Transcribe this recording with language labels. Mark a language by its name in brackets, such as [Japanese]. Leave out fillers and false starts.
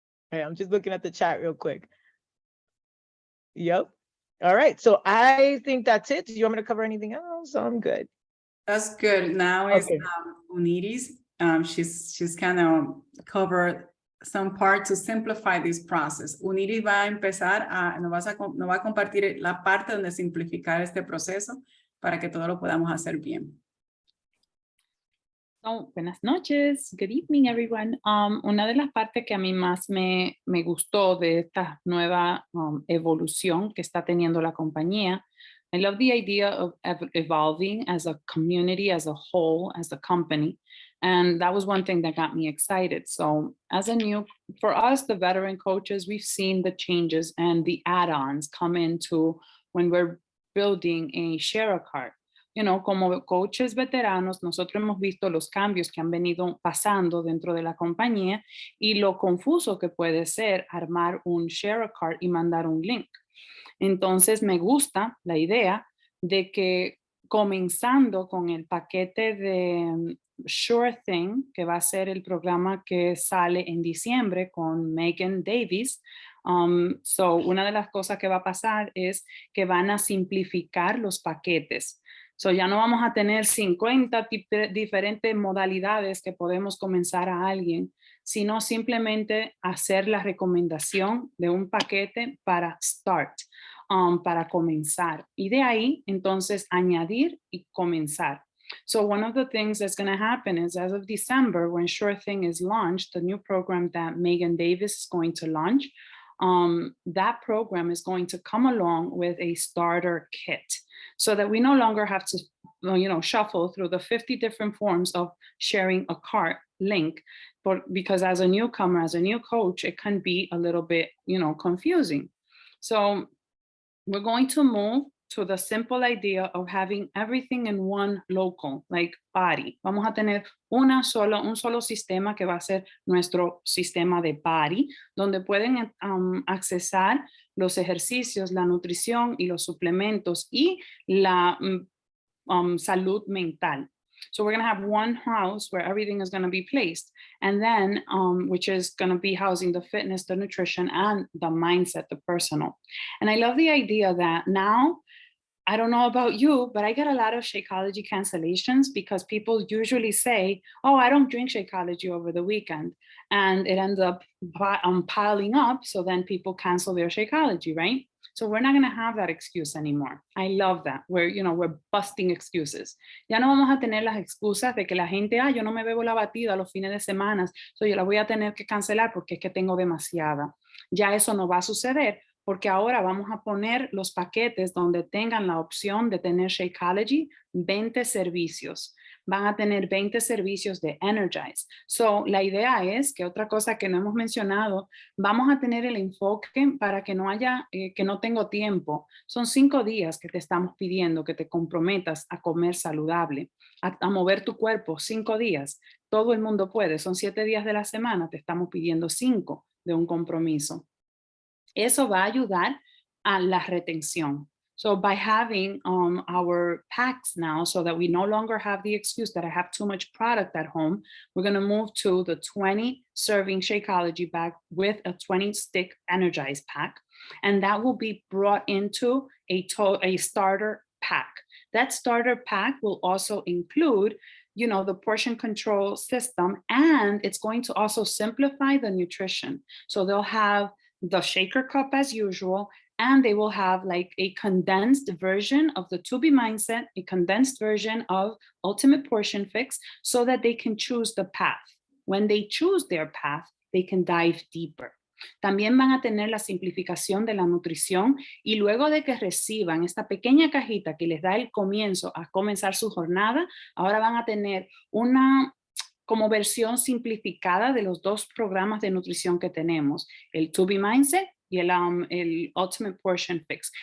[English] Hey, I'm just looking at the chat real quick. Yep. All right. So I think that's it. Do you want me to cover anything else? I'm good. That's good. Now is Okay. Uniris. She's kind of covered some part to simplify this process. [Spanish] Uniris va a empezar nos va a compartir la parte donde simplificar este proceso para que todo lo podamos hacer bien. [English] So, [Spanish] buenas noches, [English] good evening everyone. [Spanish] Una de las partes que a mí más me gustó de esta nueva evolución que está teniendo la compañía, [English] I love the idea of evolving as a community, as a whole, as a company. And that was one thing that got me excited. So for us, the veteran coaches, we've seen the changes and the add-ons come into when we're building a share a cart. You know, [Spanish] como coaches veteranos, nosotros hemos visto los cambios que han venido pasando dentro de la compañía y lo confuso que puede ser armar un share a cart y mandar un link. Entonces me gusta la idea de que comenzando con el paquete de Sure Thing, que va a ser el programa que sale en diciembre con Megan Davis. Una de las cosas que va a pasar es que van a simplificar los paquetes. So ya no vamos a tener 50 diferentes modalidades que podemos comenzar a alguien, sino simplemente hacer la recomendación de un paquete para start, para comenzar. Y de ahí, entonces, añadir y comenzar. [English] So one of the things that's going to happen is as of December, when Sure Thing is launched, the new program that Megan Davis is going to launch, that program is going to come along with a starter kit so that we no longer have to, shuffle through the 50 different forms of sharing a cart link. Because as a newcomer, as a new coach, it can be a little bit, confusing. So we're going to move to the simple idea of having everything in one local, like Body. Vamos a tener un solo sistema que va a ser nuestro sistema de Body, donde pueden accesar los ejercicios, la nutrición y los suplementos y la salud mental. So we're going to have one house where everything is going to be placed. And then, which is going to be housing the fitness, the nutrition, and the mindset, the personal. And I love the idea that now, I don't know about you, but I get a lot of Shakeology cancellations because people usually say, oh, I don't drink Shakeology over the weekend. And it ends up piling up. So then people cancel their Shakeology, right? So we're not going to have that excuse anymore. I love that. We're busting excuses. [Spanish] Ya no vamos a tener las excusas de que la gente, yo no me bebo la batida los fines de semana, so yo la voy a tener que cancelar porque es que tengo demasiada. Ya eso no va a suceder porque ahora vamos a poner los paquetes donde tengan la opción de tener Shakeology, 20 servicios. Van a tener 20 servicios de Energize. So, la idea es que otra cosa que no hemos mencionado, vamos a tener el enfoque para que no haya, que no tengo tiempo. Son 5 días que te estamos pidiendo que te comprometas a comer saludable, a mover tu cuerpo, 5 días. Todo el mundo puede, son 7 días de la semana, te estamos pidiendo 5 de un compromiso. Eso va a ayudar a la retención. [English] So by having our packs now, so that we no longer have the excuse that I have too much product at home, we're going to move to the 20 serving Shakeology bag with a 20 stick Energize pack. And that will be brought into a starter pack. That starter pack will also include, the portion control system, and it's going to also simplify the nutrition. So they'll have the shaker cup as usual, and they will have like a condensed version of the To Be Mindset, a condensed version of Ultimate Portion Fix, so that they can choose the path. When they choose their path, they can dive deeper. [Spanish] También van a tener la simplificación de la nutrición y luego de que reciban esta pequeña cajita que les da el comienzo a comenzar su jornada, ahora van a tener una como versión simplificada de los 2 programas de nutrición que tenemos, el To Be Mindset y el Ultimate Portion Fix.